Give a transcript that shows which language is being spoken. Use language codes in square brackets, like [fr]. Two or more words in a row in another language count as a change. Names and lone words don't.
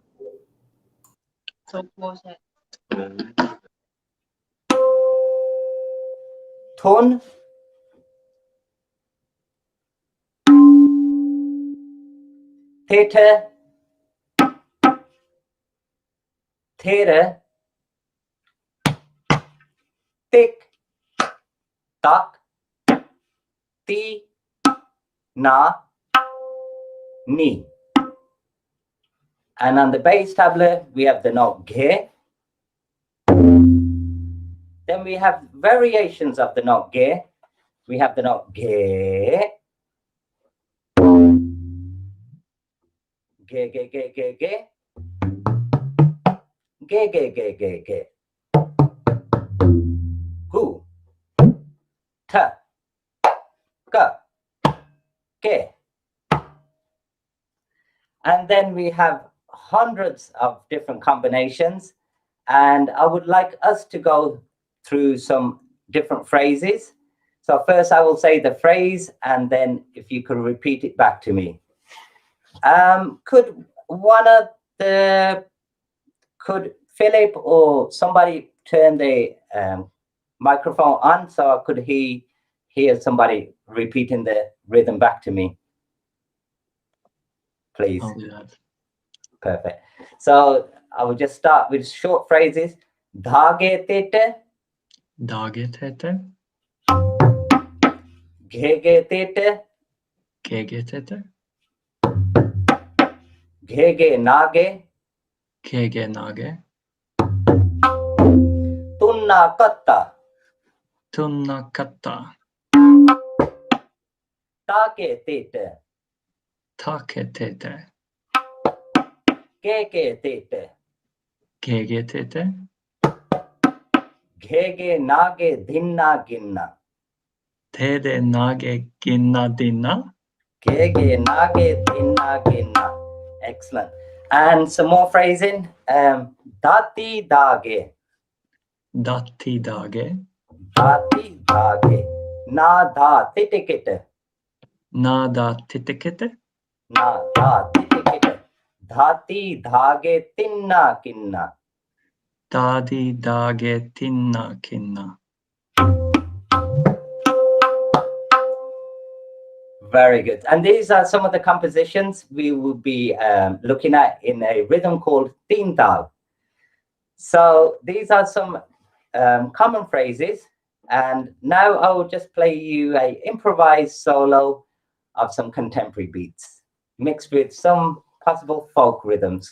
[en] Tone, theta, theta, thick, tak, ti, na, ni. And on the bass tabla, we have the note ge. Then we have variations of the note ge. We have the note ge. Ge, ge, ge, ge, ge. Ge, ge, ge, ge, ge. Gu. Ta. Ka. Ge. And then we have hundreds of different combinations. And I would like us to go through some different phrases. So first I will say the phrase, and then if you could repeat it back to me. Could Philip or somebody turn the microphone on so I could hear somebody repeating the rhythm back to me? Please. I'll do that. Perfect. So I will just start with short phrases. Dhage tete. Dage tete, Ghege tete. kege tete, Ghege nage. kege nage, Tunna katta. tunna katta, Take tete. take tete, Keke tete. kege tete, Ghege nage dhinna ginna. tede nage ginna dinna, Ghege nage dhinna ginna. Excellent. And some more phrasing. Dati dage. datti dage, Dati dage. Na da titikite. nada titikete, Na da titikite. Dhati dhage tinna kinna. dadi dage tinna kinna, Very good. And these are some of the compositions we will be looking at in a rhythm called Teen Tal. So these are some common phrases. And now I will just play you a improvised solo of some contemporary beats mixed with some possible folk rhythms.